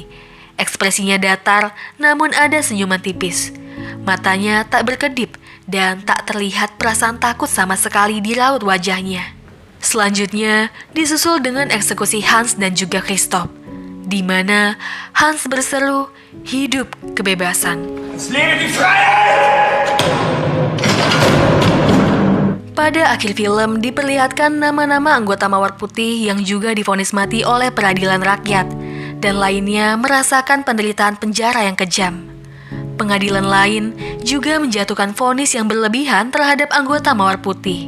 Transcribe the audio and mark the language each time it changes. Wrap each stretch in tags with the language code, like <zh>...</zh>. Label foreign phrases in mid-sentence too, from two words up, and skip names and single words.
<id>Ekspresinya datar, namun ada senyuman tipis. Matanya tak berkedip dan tak terlihat perasaan takut sama sekali di raut wajahnya. Selanjutnya, disusul dengan eksekusi Hans dan juga Christoph, di mana Hans berseru, "Hidup kebebasan."</id> <de>Es lebe die Freiheit!</de> <id>Pada akhir film diperlihatkan nama-nama anggota Mawar Putih yang juga divonis mati oleh peradilan rakyat, dan lainnya merasakan penderitaan penjara yang kejam. Pengadilan lain juga menjatuhkan vonis yang berlebihan terhadap anggota Mawar Putih.</id>